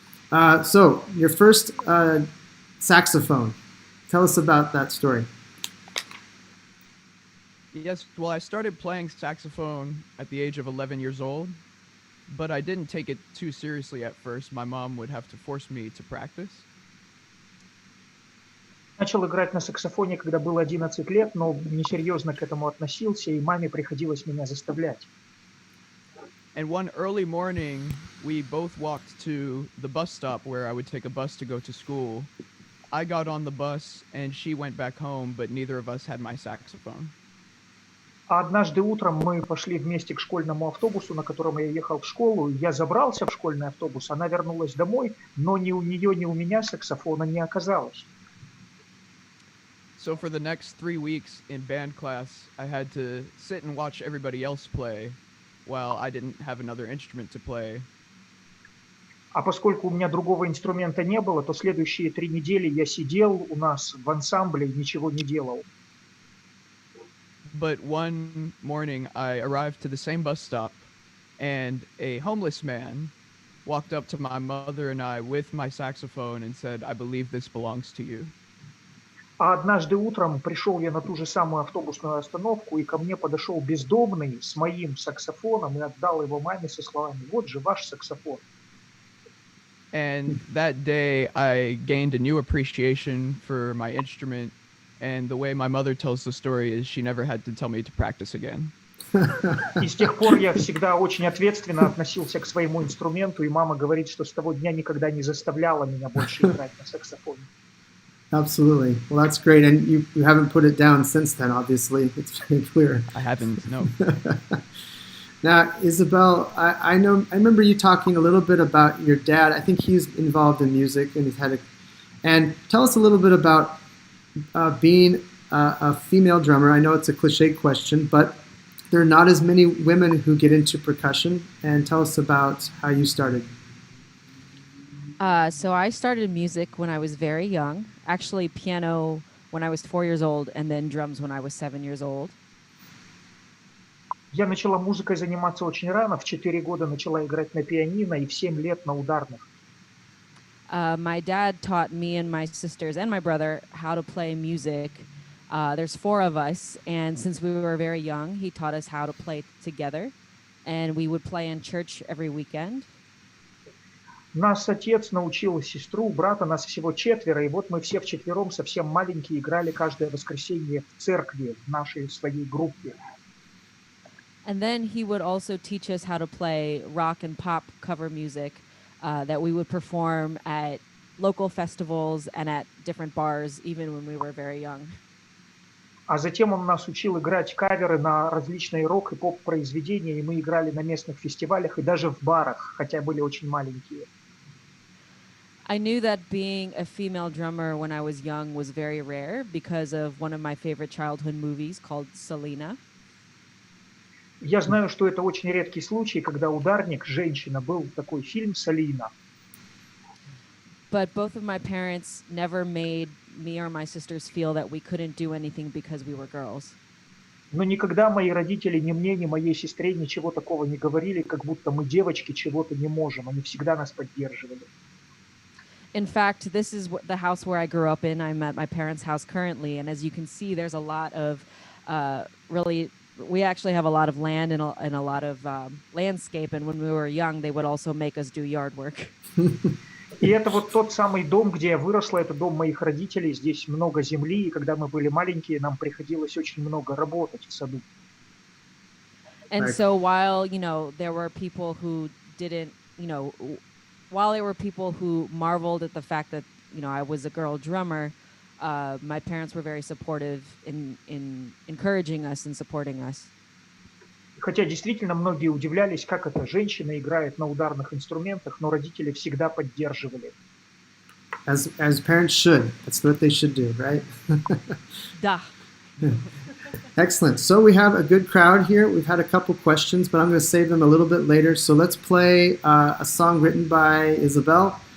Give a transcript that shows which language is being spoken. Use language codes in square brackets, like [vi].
[en] So, your first saxophone. Tell us about that story. Yes, well, I started playing saxophone at the age of 11 years old, but I didn't take it too seriously at first. My mom would have to force me to practice. [ru] Начал играть на саксофоне, когда было 11 лет, но несерьезно к этому относился, и маме приходилось меня заставлять. [en] And one early morning, we both walked to the bus stop where I would take a bus to go to school. I got on the bus, and she went back home, but neither of us had my saxophone. [ru] А однажды утром мы пошли вместе к школьному автобусу, на котором я ехал в школу. Я забрался в школьный автобус, она вернулась домой, но ни у нее, ни у меня саксофона не оказалось. [en] So for the next 3 weeks in band class, I had to sit and watch everybody else play while I didn't have another instrument to play. [ru] А поскольку у меня другого инструмента не было, то следующие 3 недели я сидел у нас в ансамбле и ничего не делал. [en] But one morning, I arrived to the same bus stop, and a homeless man walked up to my mother and I with my saxophone and said, "I believe this belongs to you." [ru] А однажды утром пришел я на ту же самую автобусную остановку, и ко мне подошел бездомный с моим саксофоном и отдал его маме со словами: «Вот же ваш саксофон». [en] And that day, I gained a new appreciation for my instrument, and the way my mother tells the story is she never had to tell me to practice again. [ru] И с тех пор я всегда очень ответственно относился к своему инструменту, и мама говорит, что с того дня никогда не заставляла меня больше играть на саксофоне. [en] Absolutely. Well, that's great. And you haven't put it down since then, obviously. It's very clear. I haven't, no. Now, Isabelle, I remember you talking a little bit about your dad. I think he's involved in music, and and tell us a little bit about being a female drummer. I know it's a cliche question, but there are not as many women who get into percussion. And tell us about how you started. So I started music when I was very young. Actually, piano when I was 4 years old, and then drums when I was 7 years old. [ru] Я начала музыкой заниматься очень рано. В 4 года начала играть на пианино и в 7 лет на ударных. [en] My dad taught me and my sisters and my brother how to play music. There's 4 of us, and since we were very young, he taught us how to play together, and we would play in church every weekend. [ru] Нас отец научил сестру, брата, нас всего 4, и вот мы все вчетвером, совсем маленькие, играли каждое воскресенье в церкви, в нашей своей группе. [en] And then he would also teach us how to play rock and pop cover music that we would perform at local festivals and at different bars, even when we were very young. [ru] А затем он нас учил играть каверы на различные рок- и поп-произведения, и мы играли на местных фестивалях и даже в барах, хотя были очень маленькие. [en] I knew that being a female drummer when I was young was very rare because of one of my favorite childhood movies called Selena. [ru] Я знаю, что это очень редкий случай, когда ударник, женщина, был такой фильм «Салина». [en] But both of my parents never made me or my sisters feel that we couldn't do anything because we were girls. [ru] Но никогда мои родители ни мне, ни моей сестре ничего такого не говорили, как будто мы, девочки, чего-то не можем. Они всегда нас поддерживали. [en] In fact, this is the house where I grew up in. I'm at my parents' house currently, and as you can see, there's a lot of really. We actually have a lot of land and a lot of landscape. And when we were young, they would also make us do yard work. [ru] И это вот тот самый дом, где я выросла, это дом моих родителей. Здесь много земли, и когда мы были маленькие, нам приходилось очень много работать в саду. [en] And Right. so while, there were people who didn't, while there were people who marveled at the fact that, I was a girl drummer, my parents were very supportive in encouraging us and supporting us. [ru] Хотя действительно многие удивлялись, как это женщина играет на ударных инструментах, но родители всегда поддерживали. [en] As parents should. That's what they should do, right? Duh. Excellent. So we have a good crowd here. We've had a couple questions, but I'm going to save them a little bit later. So let's play a song written by Isabelle.